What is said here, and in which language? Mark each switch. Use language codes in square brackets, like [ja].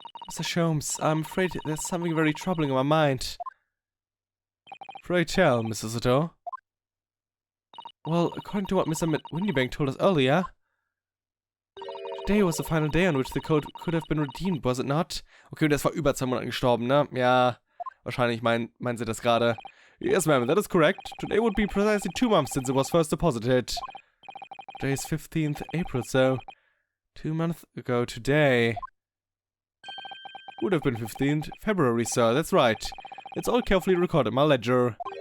[en] Mr. Sholmes, I'm afraid there's something very troubling on my mind. Pray tell, Mr. Soto. Well, according to what Mr. Windybank told us earlier, today was the final day on which the code could have been redeemed, was it not? [de] Okay, und der ist vor über 2 Monaten gestorben, ne? Ja, wahrscheinlich meinen Sie das gerade. [en] Yes, ma'am, that is correct. Today would be precisely 2 months since it was first deposited. Today is 15th April, so 2 months ago today. Would have been 15th February, sir, that's right. It's all carefully recorded in my ledger.